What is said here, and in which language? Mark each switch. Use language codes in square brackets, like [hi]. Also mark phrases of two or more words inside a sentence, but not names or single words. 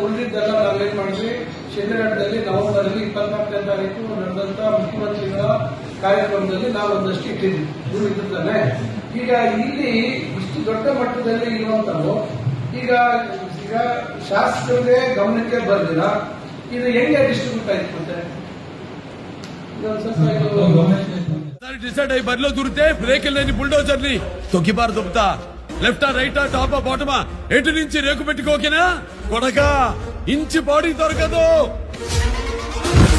[kn] ಉಳಿದಿದ್ದೆಲ್ಲ ನಾವೇನ್ ಮಾಡಿದ್ವಿ, ಶಿಡ್ಲಘಟ್ಟದಲ್ಲಿ ನವೆಂಬರ್ 24ನೇ ತಾರೀಕು ನಡೆದಂತ ಮುಖ್ಯಮಂತ್ರಿಗಳ ಕಾರ್ಯಕ್ರಮದಲ್ಲಿ ನಾವು ಒಂದಷ್ಟು ಇಟ್ಟಿದ್ವಿ. ನೀವು ಇದ್ದಾನೆ. ಈಗ ಇಲ್ಲಿ ಇಷ್ಟು ದೊಡ್ಡ ಮಟ್ಟದಲ್ಲಿ ಇರುವಂತವು ಈಗ ಶಾಸಕರಿಗೆ ಗಮನಕ್ಕೆ ಬರಲಿಲ್ಲ. ಇದು ಹೆಂಗೆ ಡಿಸ್ಟ್ರಿಬ್ಯೂಟ್ ಆಯ್ತು ಮತ್ತೆ ಇದೊಂದು ಸ್ವಲ್ಪ [te] ಡಿಸೈಡ್ అయ్యి బరిలో దూరితే బ్రేక్ లేని బుల్డోజర్ ని తొక్కిబారు దుబ్బుతా లెఫ్టా రైటా టాపా బాటమా ఎటు నుంచి రేకు పెట్టుకోకేనా కొడక ఇంచి బాడీ దొరకదు.